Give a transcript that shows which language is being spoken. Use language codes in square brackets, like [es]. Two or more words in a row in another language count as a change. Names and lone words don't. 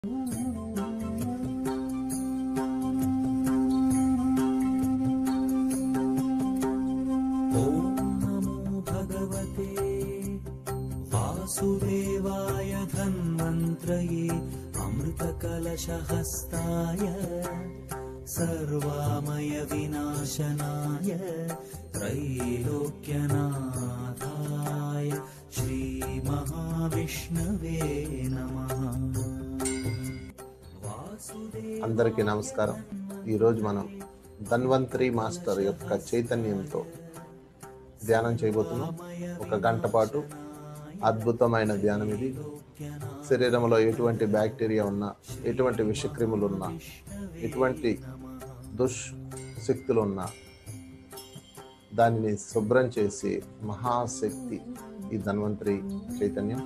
[sa] वासुदेवाय धन्वन्त्रये अमृतकलशहस्ताय सर्वामय विनाशनाय त्रैलोक्यनाथाय श्रीमहाविष्णवे नमः। [te] అందరికీ నమస్కారం। ఈరోజు మనం ధన్వంతరి మాస్టర్ యొక్క చైతన్యంతో ధ్యానం చేయబోతున్నాం। ఒక గంట పాటు అద్భుతమైన ధ్యానం ఇది। శరీరంలో ఎటువంటి బ్యాక్టీరియా ఉన్నా, ఎటువంటి విషక్రిములు ఉన్నా, ఎటువంటి దుష్శక్తులు ఉన్నా దానిని శుభ్రం చేసి మహాశక్తి ఈ ధన్వంతరి చైతన్యం।